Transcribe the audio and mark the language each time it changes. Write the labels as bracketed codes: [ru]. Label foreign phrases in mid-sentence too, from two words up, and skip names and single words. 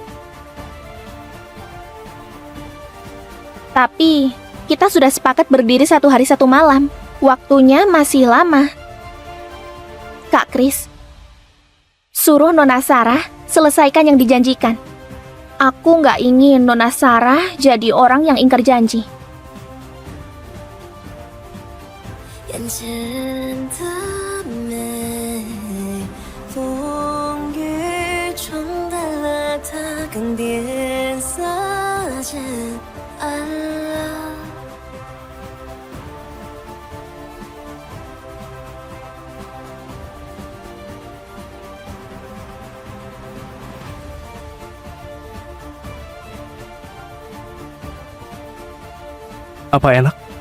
[id] Tapi, kita sudah sepakat berdiri 1 hari 1 malam. Waktunya masih lama. Kak Chris, suruh Nona Sarah selesaikan yang dijanjikan. Aku nggak ingin Nona Sarah jadi orang yang ingkar janji. [zh] 眼前的美，风雨冲淡了它，更变色渐暗了。 [id] Apa enak?